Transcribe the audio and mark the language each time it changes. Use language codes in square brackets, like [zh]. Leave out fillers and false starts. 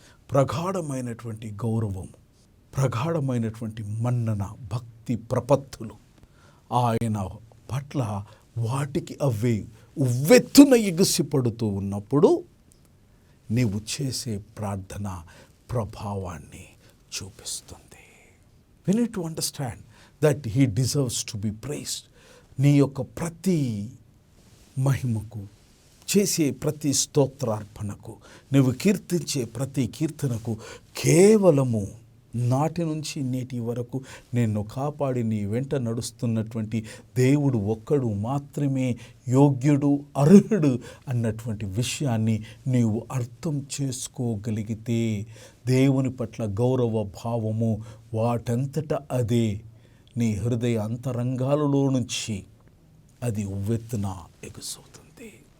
[te] ప్రగాఢమైనటువంటి గౌరవం, ప్రగాఢమైనటువంటి మన్నన, భక్తి ప్రపత్తులు ఆయన పట్ల వాటికి అవే ఉవ్వెత్తున ఎగిసిపడుతూ ఉన్నప్పుడు నీవు చేసే ప్రార్థన ప్రభావాన్ని చూపిస్తుంది. [en] We need to understand that he deserves to be praised. [te] నీ యొక్క ప్రతి మహిమకు, చేసే ప్రతి స్తోత్రార్పణకు, నువ్వు కీర్తించే ప్రతి కీర్తనకు కేవలము నాటి నుంచి నేటి వరకు నిన్ను కాపాడి నీ వెంట నడుస్తున్నటువంటి దేవుడు ఒక్కడు మాత్రమే యోగ్యుడు, అర్హుడు అన్నటువంటి విషయాన్ని నీవు అర్థం చేసుకోగలిగితే దేవుని పట్ల గౌరవ భావము వాటంతట అదే నీ హృదయ అంతరంగాలలో నుంచి అది ఉవ్వెత్తున ఎగుసవుతుంది.